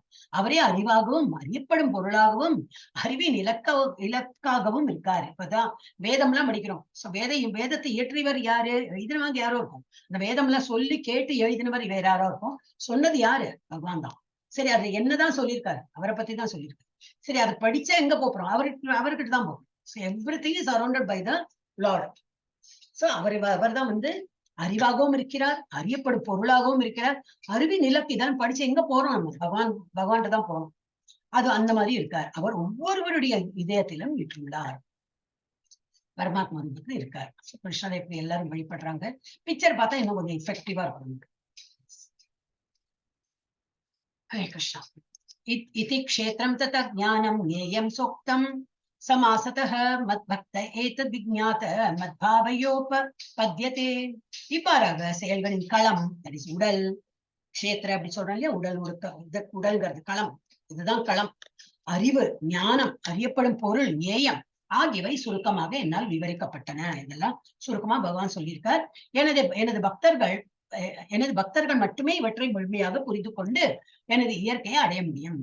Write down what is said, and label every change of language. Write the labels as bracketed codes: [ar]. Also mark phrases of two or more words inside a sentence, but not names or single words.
[ta] அவரே அறிவாகவும் அறியப்படும் பொருளாகவும் அறிவின் இலக்காகவும் இருக்காரு. இப்பதான் வேதம் எல்லாம் படிக்கிறோம். சோ வேதத்தை இயற்றியவர் யாரு? எழுதினவங்க யாரோ இருக்கும். இந்த வேதம் எல்லாம் சொல்லி கேட்டு எழுதினவர் வேற யாரோ இருக்கும். சொன்னது யாரு? பகவான் தான். சரி, அது என்னதான் சொல்லியிருக்காரு? அவரை பத்தி தான் சொல்லியிருக்காரு. சரி, அதை படிச்சா எங்க போறோம்? அவர்கிட்ட தான் போறோம். [en] Everything is surrounded by the Lord. [ta] சோ அவர்தான் வந்து அறிவாகவும் இருக்கிறார், அறியப்படும் பொருளாகவும் இருக்கிறார். அறிவின் இலக்கிதான் படிச்சு எங்க போறோம்? நம்ம பகவான் தான் போறோம். அது அந்த மாதிரி இருக்கார். அவர் ஒவ்வொருவருடைய இதயத்திலும் விட்டுள்ளார். பரமாத்மா ரூபத்துல இருக்கார். கிருஷ்ணரை எப்படி எல்லாரும் வழிபடுறாங்க. பிக்சர் பார்த்தா இன்னும் கொஞ்சம் எஃபெக்டிவா இருக்கும். ஹரே கிருஷ்ணா. [sa] इति क्षेत्रं तथा ज्ञानं ज्ञेयं चोक्तं समासतः मद्भक्त एतद् विज्ञात मद्भावयोपपद्यते. [ta] இவ்வாறாக செயல்களின் களம், உடல் கஷேத்திர அப்படி சொல்றோம் இல்லையா? உடல்ங்கிறது களம். இதுதான் களம். அறிவு, ஞானம், அறியப்படும் பொருள், ஞேயம் ஆகியவை சுருக்கமாக என்னால் விவரிக்கப்பட்டன. இதெல்லாம் சுருக்கமா பகவான் சொல்லியிருக்கார். எனது பக்தர்கள் மட்டுமே இவற்றை முழுமையாக புரிந்து கொண்டு எனது இயற்கையை அடைய முடியும்.